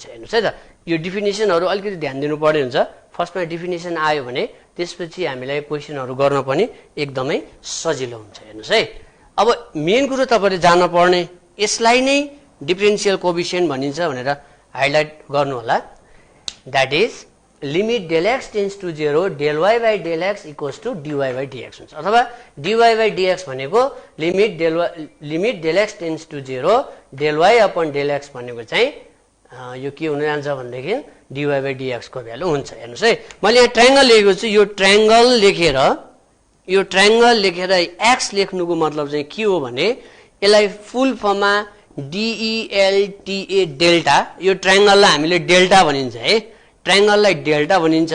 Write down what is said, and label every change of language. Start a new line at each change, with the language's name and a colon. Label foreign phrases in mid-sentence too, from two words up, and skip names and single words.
Nepali: हेर्नुस् है त यो डेफिनेसनहरु अलिकति ध्यान दिनुपर्ने हुन्छ। फर्स्टमा डेफिनेसन आयो भने त्यसपछि हामीलाई क्वेशनहरु गर्न पनि एकदमै सजिलो हुन्छ। हेर्नुस् है अब मेन कुरो तपाईले जान्न पर्ने यसलाई नै
English: differential coefficient
Nepali: भनिन्छ भनेर हाइलाइट गर्नु होला।
English: that is limit del x tends to 0 del y by del x equals to dy by dx
Nepali: हुन्छ, अथवा
English: dy by dx
Nepali: भनेको
English: limit del x tends to 0 del y upon del x
Nepali: भनेको चाहिँ यो के हुन जान्छ भन्देखि
English: dy by dx
Nepali: को भ्यालु हुन्छ। हेर्नुस् है मैले यहाँ ट्रायंगल लेखेको छु, यो ट्रायंगल लेखेर x लेख्नुको मतलब चाहिँ के हो भने यसलाई
English: full formमा
Nepali: delta डेल्टा, यो ट्रायंगललाई हामीले डेल्टा भनिन्छ है, ट्रायंगललाई डेल्टा भनिन्छ।